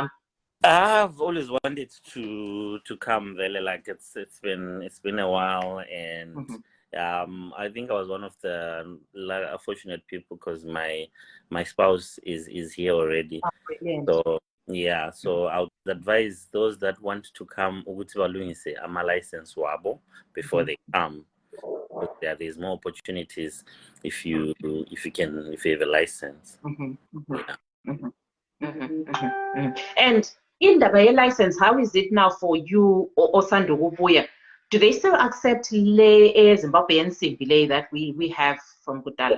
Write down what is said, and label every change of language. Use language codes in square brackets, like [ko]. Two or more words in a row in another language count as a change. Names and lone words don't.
[en] I've always wanted to come there. Like it's been a while, and I think I was one of the fortunate people because my spouse is here already. Oh, brilliant. So yeah, so I would advise those that want to come [nd] ukuthi balungise ama license wabo [en] before they come. But yeah, there's more opportunities if you have a license. And in the license, how is it now for you, Osando Ubuya? Do they still accept Zimbabwean Simbi that we have from Kudala?